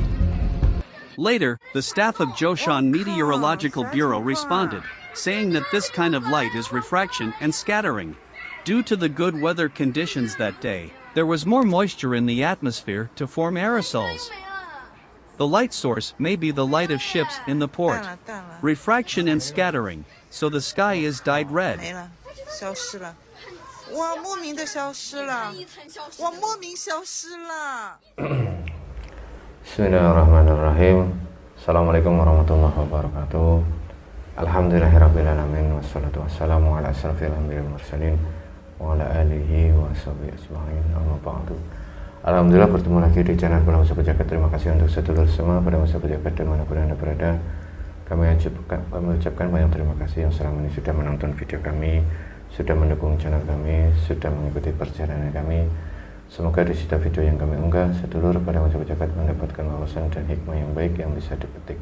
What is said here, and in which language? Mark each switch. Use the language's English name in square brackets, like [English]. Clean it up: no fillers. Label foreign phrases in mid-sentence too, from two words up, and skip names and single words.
[English] Later, the staff of Zhoushan Meteorological Bureau responded, saying that this kind of light is refraction and scattering. Due to the good weather conditions that day, there was more moisture in the atmosphere to form aerosols. The light source may be the light of ships in the port. Refraction and scattering, so the sky is dyed red. [Chinese] 消失了，我莫名的消失了，我莫名消失了。 [Arabic] بسم الله الرحمن الرحيم. السلام عليكم ورحمة الله وبركاته. الحمد لله رب العالمين. والصلاة والسلام على أشرف الأنبياء والمرسلين وعلى آله وصحبه أجمعين. أما بعد. [Indonesian] Alhamdulillah bertemu lagi di channel Bala Musa Pejagat. Terima kasih untuk sedulur semua pada Musa Pejagat dimanapun Anda berada. Kami mengucapkan banyak terima kasih yang selama ini sudah menonton video kami, sudah mendukung channel kami, sudah mengikuti perjalanan kami. Semoga di setiap video yang kami unggah, sedulur pada Musa Pejagat mendapatkan wawasan dan hikmah yang baik yang bisa dipetik.